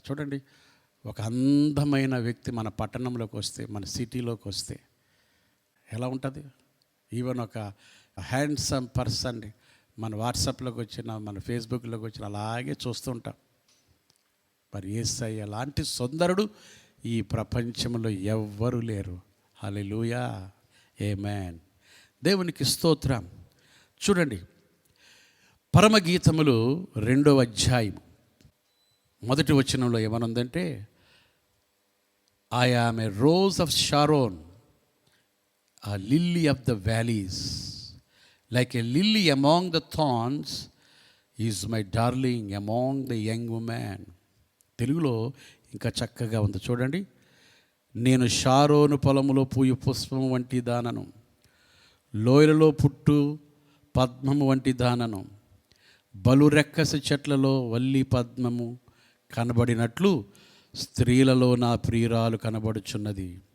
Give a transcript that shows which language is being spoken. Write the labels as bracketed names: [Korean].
[Telugu] చూడండి, ఒక అందమైన వ్యక్తి మన పట్టణంలోకి వస్తే, మన సిటీలోకి వస్తే ఎలా ఉంటుంది? ఈవెన్ ఒక హ్యాండ్సమ్ పర్సన్ మన వాట్సాప్లోకి వచ్చిన, మన ఫేస్బుక్లోకి వచ్చిన అలాగే చూస్తూ ఉంటాం. మరి యేసయ్య లాంటి సుందరుడు ఈ ప్రపంచంలో ఎవ్వరూ లేరు. హల్లెలూయా, ఆమేన్. దేవునికి స్తోత్రం. చూడండి, పరమగీతములు 2వ అధ్యాయం 1వ వచనంలో ఏమనుందంటే, [English] I am a rose of Sharon, a lily of the valleys, like a lily among the thorns is my darling among the young women. [Telugu] తెలుగులో ఇంకా చక్కగా ఉంది చూడండి. నేను షారోను పొలములో పూయు పుష్పము వంటి దానను, లోయలలో పుట్టు పద్మము వంటి దానను, బలురెక్కసి చెట్లలో వల్లి పద్మము కనబడినట్లు స్త్రీలలో నా ప్రియురాలు కనబడుచున్నది.